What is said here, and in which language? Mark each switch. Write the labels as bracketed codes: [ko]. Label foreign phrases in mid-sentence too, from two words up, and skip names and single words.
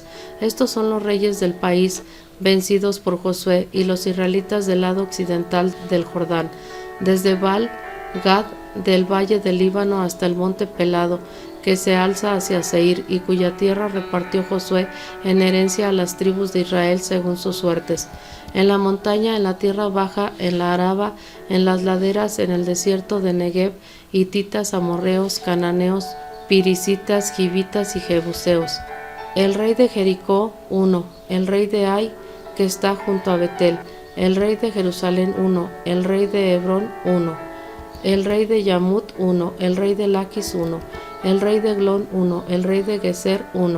[es] Estos son los reyes del país, vencidos por Josué, y los israelitas del lado occidental del Jordán, desde Baal-Gad, del valle del Líbano hasta el monte Pelado, que se alza hacia Seir, y cuya tierra repartió Josué en herencia a las tribus de Israel según sus suertes. En la montaña, en la tierra baja, en la Araba, en las laderas, en el desierto de Negev, hititas, amorreos, cananeos, pirisitas, givitas y jebuseos. El rey de Jericó, 1. El rey de Ai, que está junto a Betel. El rey de Jerusalén, 1. El rey de Hebrón, 1. El rey de Yamut, 1. El rey de Laquis, 1. El rey de Glón, 1. El rey de Geser, 1.